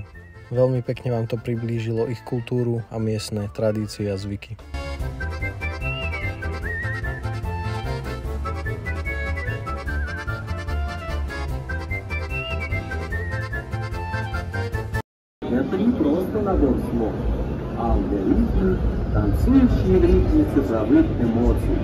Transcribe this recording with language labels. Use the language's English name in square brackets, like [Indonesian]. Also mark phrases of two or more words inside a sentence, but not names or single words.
[Slovak] Veľmi pekne vám to priblížilo ich kultúru a miestne tradície a zvyky. [Russian] Это не просто набор слов, а алгоритмы, танцующие в ритме цифровых эмоций.